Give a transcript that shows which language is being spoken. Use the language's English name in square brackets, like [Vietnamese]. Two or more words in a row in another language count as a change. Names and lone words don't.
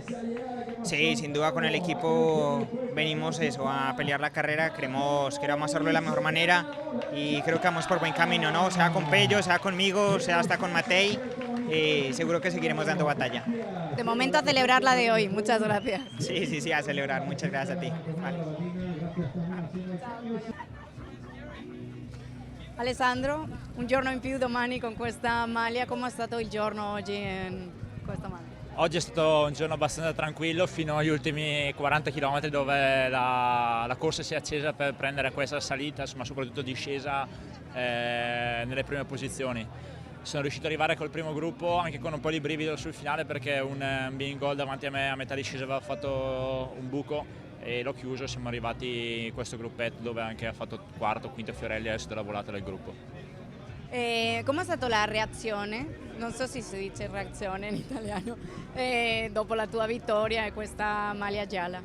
[Spanish] Sí, sin duda con el equipo venimos eso, a pelear la carrera, queremos hacerlo de la mejor manera y creo que vamos por buen camino, ¿no? Sea con Pello, sea conmigo, sea hasta con Matej, seguro que seguiremos dando batalla. De momento a celebrar la de hoy, muchas gracias. Sí, a celebrar, muchas gracias a ti. Vale. [Italian] Alessandro, un giorno in più domani con questa maglia, come è stato il giorno oggi in questa maglia? Oggi è stato un giorno abbastanza tranquillo fino agli ultimi 40 km dove la corsa si è accesa per prendere questa salita, ma soprattutto discesa nelle prime posizioni. Sono riuscito ad arrivare col primo gruppo anche con un po' di brivido sul finale perché un being goal davanti a me a metà discesa aveva fatto un buco e l'ho chiuso, siamo arrivati in questo gruppetto dove anche ha fatto quarto, quinto Fiorelli, adesso della volata del gruppo. Come è stata la reazione? Non so se si dice reazione in italiano, dopo la tua vittoria e questa maglia gialla.